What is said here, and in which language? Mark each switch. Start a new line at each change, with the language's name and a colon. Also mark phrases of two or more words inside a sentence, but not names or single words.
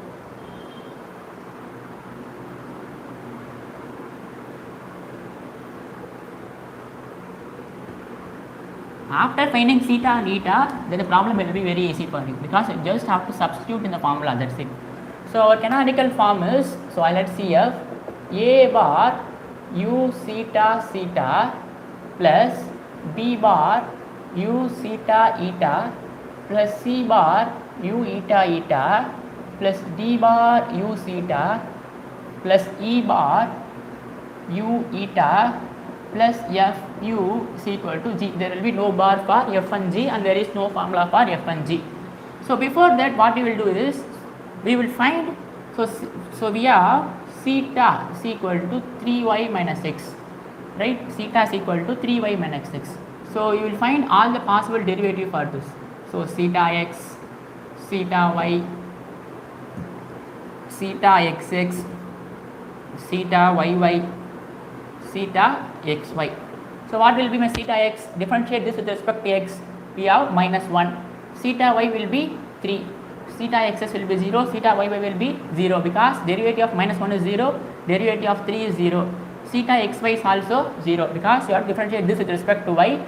English: After finding theta and eta, then the problem will be very easy for you, because you just have to substitute in the formula, that's it. So our canonical form is, so let's see here, a bar u theta theta plus b bar u theta eta plus c bar u eta eta plus d bar u theta plus e bar u eta plus f u is equal to g. There will be no bar for f and g, and there is no formula for f and g. So before that, what we will do is we will find, so we have theta is equal to 3y minus x, right? Theta is equal to 3y minus x. So you will find all the possible derivative for this. So theta x, theta y, theta xx, theta yy, theta xy. So what will be my theta x? Differentiate this with respect to x. We have minus 1. Theta y will be 3. Theta xx will be 0. Theta yy will be 0, because derivative of minus 1 is 0. Derivative of 3 is 0. Theta xy is also 0, because you have to differentiate this with respect to y.